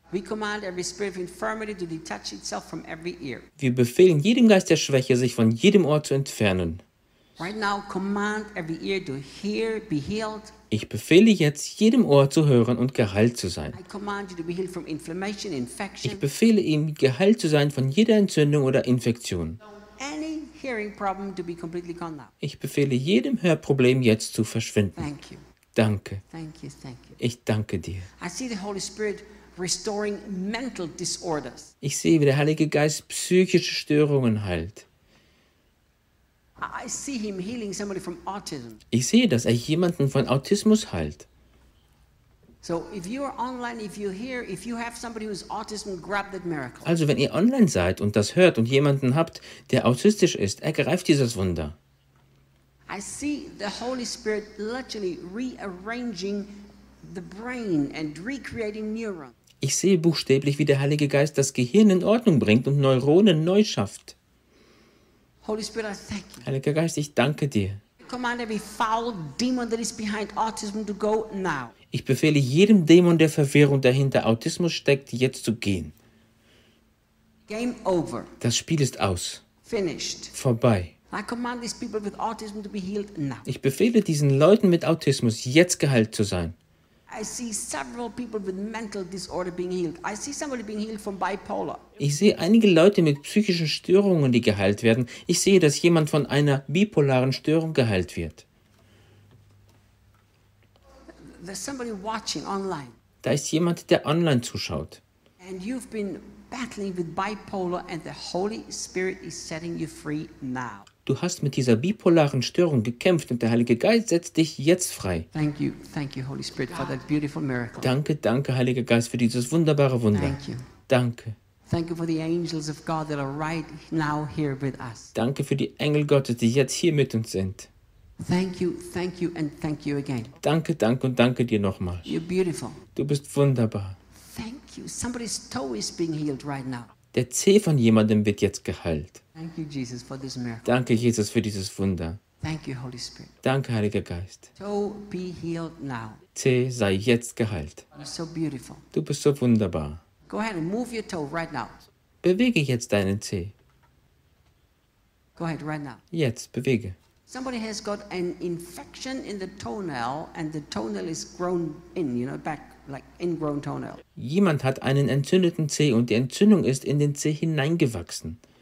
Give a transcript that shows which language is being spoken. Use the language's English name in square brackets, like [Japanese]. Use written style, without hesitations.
[English] We command every spirit of infirmity to detach itself from every ear. [German] Wir befehlen jedem Geist der Schwäche, sich von jedem Ohr zu entfernen. [English] Right now, command every ear to hear, be healed. [German] Ich befehle jetzt, jedem Ohr zu hören und geheilt zu sein. [English] I command you to be healed from inflammation, infection. [German] Ich befehle ihm, geheilt zu sein von jeder Entzündung oder Infektion. [English] Any hearing problem to be completely gone now. [German] Ich befehle jedem Hörproblem jetzt zu verschwinden. [English] Thank you. [German] Danke. [English] Thank you, thank you. [German] Ich danke dir. [English] I see the Holy Spirit restoring mental disorders. [German] Ich sehe, wie der Heilige Geist psychische Störungen heilt. [English] I see him healing somebody from autism. [German] Ich sehe, dass er jemanden von Autismus heilt. [English] So if you are online, if you're here, if you have somebody who's autism, grab that miracle. [German] Also wenn ihr online seid und das hört und jemanden habt, der autistisch ist, ergreift dieses Wunder. [English] I see the Holy Spirit literally rearranging the brain and recreating neurons. [German] Ich sehe buchstäblich, wie der Heilige Geist das Gehirn in Ordnung bringt und Neuronen neu schafft. [English] Holy Spirit, I thank you. [German] Heiliger Geist, ich danke dir. [English] Command every foul demon that is behind autism to go now. [German] Ich befehle jedem Dämon der Verwirrung, der hinter Autismus steckt, jetzt zu gehen. [English] Game over. [German] Das Spiel ist aus. [English] Finished. [German] Vorbei. [English] I command these people with autism to be healed now. [German] Ich befehle diesen Leuten mit Autismus, jetzt geheilt zu sein. [English] I see several people with mental disorder being healed. I see somebody being healed from bipolar. [German] Ich sehe einige Leute mit psychischen Störungen, die geheilt werden. Ich sehe, dass jemand von einer bipolaren Störung geheilt wird. [English] There's somebody watching online. [German] Da ist jemand, der online zuschaut. [English] And you've been battling with bipolar and the Holy Spirit is setting you free now. [German] Du hast mit dieser bipolaren Störung gekämpft und der Heilige Geist setzt dich jetzt frei. [English] Thank you, Holy Spirit, for that beautiful miracle. [German] Danke, danke, Heiliger Geist, für dieses wunderbare Wunder. [English] Thank you. [German] Danke. [English] Thank you for the angels of God that are right now here with us. [German] Danke für die Engel Gottes, die jetzt hier mit uns sind. [English] Thank you and thank you again. [German] Danke, danke und danke dir nochmal. [English] You're beautiful. [German] Du bist wunderbar. [English] Thank you. Somebody's toe is being healed right now. [German] Der Zeh von jemandem wird jetzt geheilt. [English] Thank you, Jesus, for this miracle. [German] Danke, Jesus, für dieses Wunder. [English] Thank you, Holy Spirit. [German] Danke, Heiliger Geist. [English] Toe be healed now. [German] Zeh sei jetzt geheilt. [English] You're so beautiful. [German] Du bist so wunderbar. [English] Go ahead and move your toe right now. [German] Bewege jetzt deinen Zeh. [English] Go ahead, right now. [German] Jetzt, bewege. [English] Somebody has got an infection in the toenail and the toenail is grown in, you know, back, like ingrown toenail. [German] Jemand hat einen entzündeten Zeh und die Entzündung ist in den Zeh hineingewachsen.